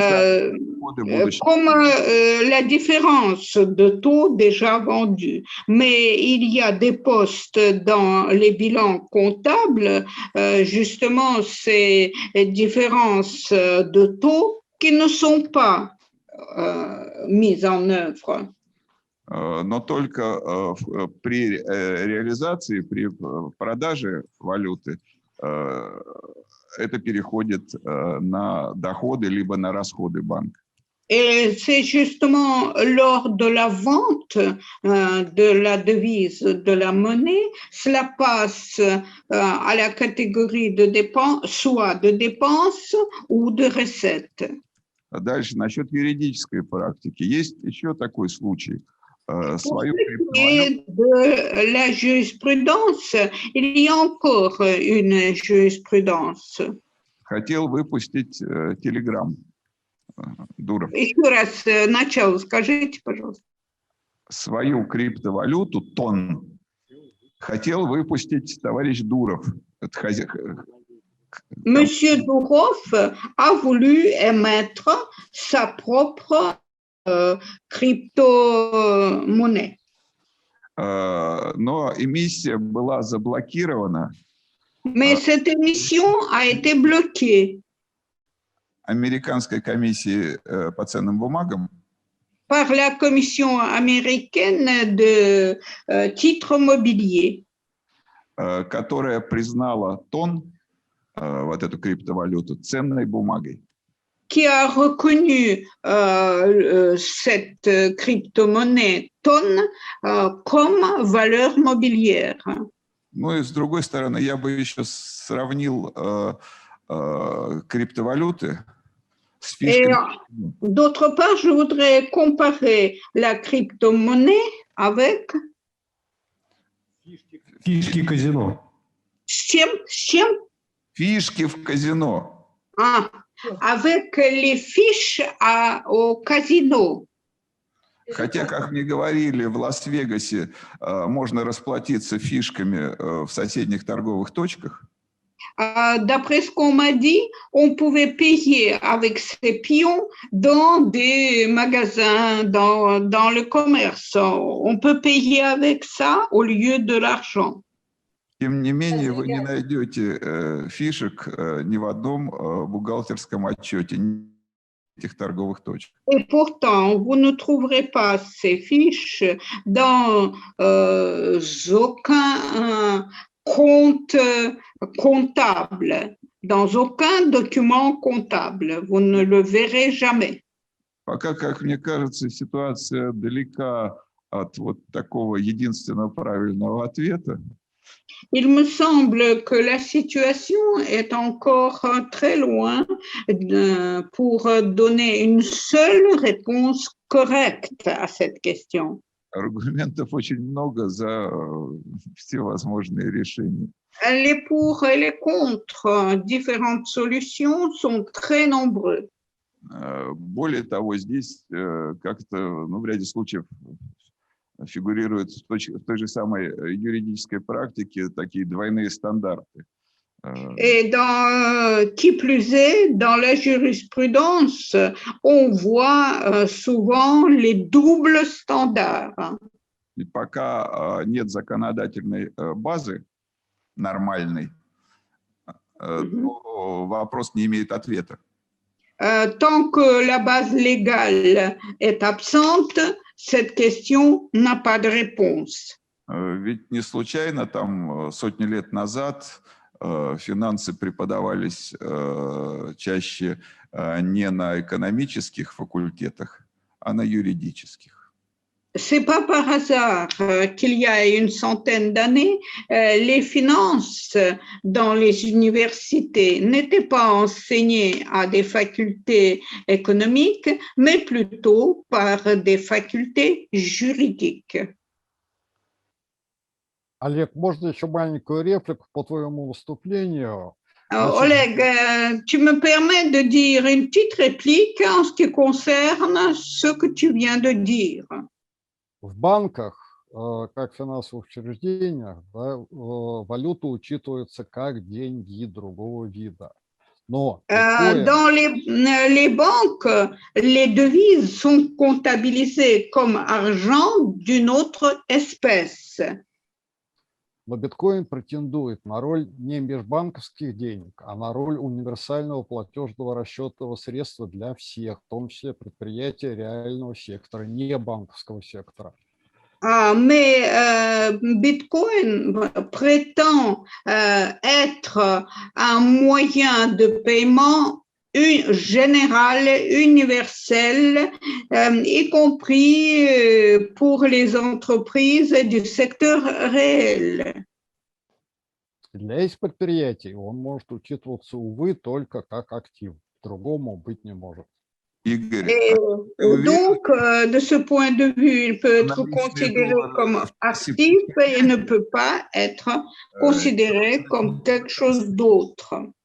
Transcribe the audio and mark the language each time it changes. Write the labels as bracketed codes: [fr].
[fr] Comme la différence de taux déjà vendus. Mais il y a des postes dans les bilans comptables, justement ces différences de taux qui ne sont pas mises en œuvre. [ru] Но только при реализации, при продаже валюты это переходит на доходы либо на расходы банка. [fr] Et c'est justement lors de la vente de la devise, de la monnaie, cela passe à la catégorie de dépenses, soit de dépenses ou de recettes. [ru] Дальше, насчет юридической практики. Есть еще такой случай. [fr] Pour ce qui est de la jurisprudence, il y a encore une jurisprudence. [ru] Хотел выпустить телеграм. Дуров. Еще раз начало скажите, пожалуйста. Свою криптовалюту, тон, хотел выпустить товарищ Дуров. [fr] Monsieur Durov a voulu émettre sa propre crypto-monnaie. [ru] Но эмиссия была заблокирована. [fr] Mais cette émission a été bloquée. [ru] Американской комиссии по ценным бумагам. [fr] Par la Commission américaine de titres mobiliers. [ru] Которая признала тон, вот эту криптовалюту, ценной бумагой. [fr] Qui a reconnu cette crypto-monnaie tonne comme valeur mobilière. [ru] Ну и с другой стороны, я бы еще сравнил криптовалюты с фишками. [fr] D'autre part, je voudrais comparer la crypto-monnaie avec... [ru] Фишки казино. С чем? Фишки в казино. [fr] Avec les fiches au casino. [ru] Хотя, как мне говорили, в Лас-Вегасе можно расплатиться фишками в соседних торговых точках. [fr] D'après ce qu'on m'a dit, on pouvait payer avec ces pions dans des magasins, dans le commerce. On peut payer avec ça au lieu de l'argent. [ru] Тем не менее, вы не найдете фишек ни в одном бухгалтерском отчете этих торговых точек. [fr] Et pourtant, vous ne trouverez pas ces fiches dans aucun compte comptable, dans aucun document comptable. Vous ne le verrez jamais. [ru] Пока, как мне кажется, ситуация далека от вот такого единственного правильного ответа. [fr] Il me semble que la situation est encore très loin pour donner une seule réponse correcte à cette question. [ru] Аргументов очень много за все возможные решения. [fr] Les pour et les contre différentes solutions sont très nombreux. [ru] Более того, здесь как-то, в ряде случаев фигурируют в той же самой юридической практике такие двойные стандарты. [fr] Et qui plus est, dans la jurisprudence, on voit souvent les doubles standards. [ru] И пока нет законодательной базы нормальной, то вопрос не имеет ответа. [fr] Tant que la base légale est absente, cette question n'a pas de réponse. [ru] Ведь не случайно там сотни лет назад финансы преподавались чаще не на экономических факультетах, а на юридических. [fr] C'est pas par hasard qu'il y a une centaine d'années, les finances dans les universités n'étaient pas enseignées à des facultés économiques, mais plutôt par des facultés juridiques. [ru] Олег, можно еще маленькую реплику по твоему выступлению? [fr] Oleg, tu me permets de dire une petite réplique en ce qui concerne ce que tu viens de dire. [ru] В банках, как финансовых учреждениях, да, валюта учитывается как деньги другого вида. Но [fr] dans les banques, les devises sont comptabilisées comme argent d'une autre espèce. [ru] Но биткоин претендует на роль не межбанковских денег, а на роль универсального платежного расчетного средства для всех, в том числе предприятия реального сектора, не банковского сектора. [fr] Mais Bitcoin prétend être un moyen de paiement général, universel, y compris pour les entreprises du secteur réel. [ru] Для этих предприятий он может учитываться, увы, только как актив. Другому быть не может. Игорь, [fr] Donc, de ce point de vue, il peut être considéré comme actif et ne peut pas être considéré comme quelque chose d'autre.